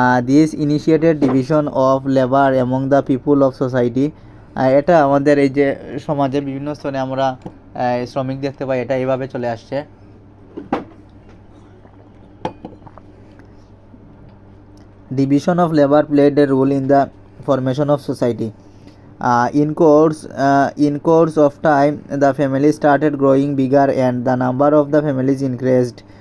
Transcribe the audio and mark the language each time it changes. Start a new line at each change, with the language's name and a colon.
English: This initiated division of labor among the people of society.
Bangla: এটা আমাদের এই যে সমাজের বিভিন্ন স্তরে আমরা শ্রমিক দেখতে পাই, এটা এইভাবে চলে আসছে।
English: Division of labor played a role in the formation of society. In course of time, the family started growing bigger and the number of the families increased.